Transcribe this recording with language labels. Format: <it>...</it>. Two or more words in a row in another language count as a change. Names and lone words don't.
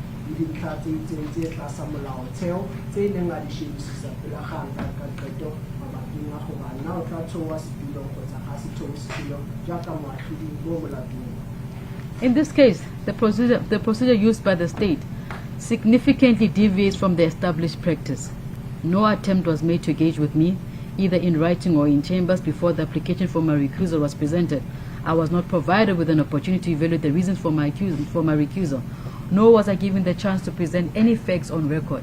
<tn>le dintlha tse itseng tse tlasa molaotheo tse neng a di shebisisa pele ga nka ka qeto mabakeng a gore na o tla theowa setulong kgotsa ga se theowe setulong jaaka moatlhodi mo molatong.</tn> <en>In this case, the procedure used by the state significantly deviates from the established practice. No attempt was made to engage with me, either in writing or in chambers, before the application for my recusal was presented. I was not provided with an opportunity to evaluate the reasons for my recusal, nor was I given the chance to present any facts on record.</en>